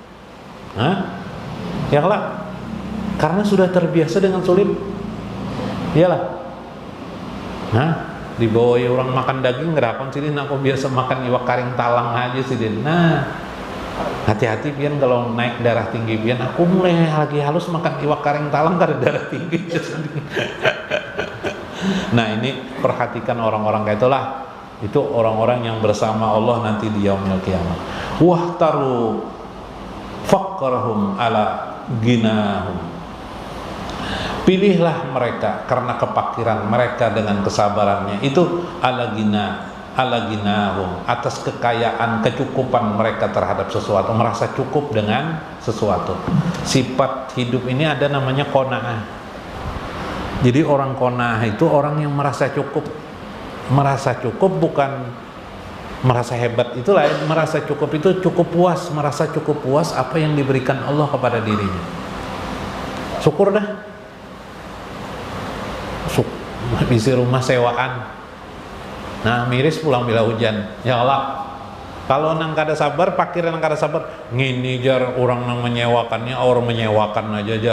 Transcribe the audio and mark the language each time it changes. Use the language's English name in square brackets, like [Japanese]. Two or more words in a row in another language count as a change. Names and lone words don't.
[Indonesian] Ya lah, karena sudah terbiasa dengan sulit. Iyalah. [Banjar] Dibawa orang makan daging kerapun sih din? Aku biasa makan iwak karing talang aja sih din. Hati-hati pian kalau naik darah tinggi pian. Aku mulai lagi halus makan iwak karing talang karena darah tinggi. [Indonesian] Nah ini perhatikan orang-orang kayak itulah. Itu orang-orang yang bersama Allah nanti di [Arabic] يوم القيامة. واختاروا فقرهم على غناهم. [Indonesian] Pilihlah mereka karena kepakiran mereka dengan kesabarannya itu [Arabic] على غناهم, [Indonesian] atas kekayaan, kecukupan mereka terhadap sesuatu, merasa cukup dengan sesuatu. Sifat hidup ini ada namanya qanaah. Jadi orang qanaah itu orang yang merasa cukup. Merasa cukup bukan merasa hebat, itu lain. Merasa cukup itu cukup puas, merasa cukup puas apa yang diberikan Allah kepada dirinya. Syukur dah. [Banjar] Isi rumah sewaan, nah miris pulang bila hujan. Ya Allah, kalau nang kada sabar, pakir nang kada sabar, ngini jar orang nang menyewakannya, orang menyewakan aja jar.